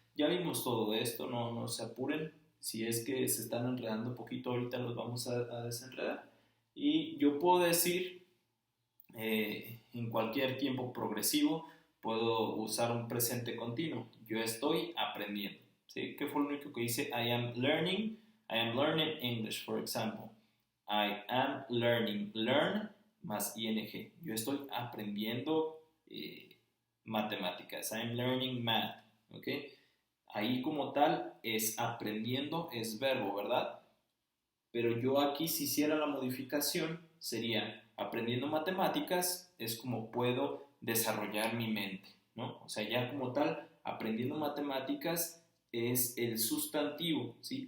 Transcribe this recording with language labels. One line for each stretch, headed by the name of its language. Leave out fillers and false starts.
Spanish: Ya vimos todo esto, no se apuren. Si es que se están enredando un poquito, ahorita los vamos a desenredar. Y yo puedo decir, en cualquier tiempo progresivo, puedo usar un presente continuo. Yo estoy aprendiendo, ¿sí? ¿Qué fue lo único que dice?
English: I am learning English, for example. I am learning, learn más ing.
Spanish: Yo estoy aprendiendo matemáticas.
English: I am learning math,
Spanish: ¿ok? Ahí como tal es aprendiendo, es verbo, ¿verdad? Pero yo aquí si hiciera la modificación sería aprendiendo matemáticas, es como puedo desarrollar mi mente, ¿no? O sea, ya como tal, aprendiendo matemáticas es el sustantivo, ¿sí?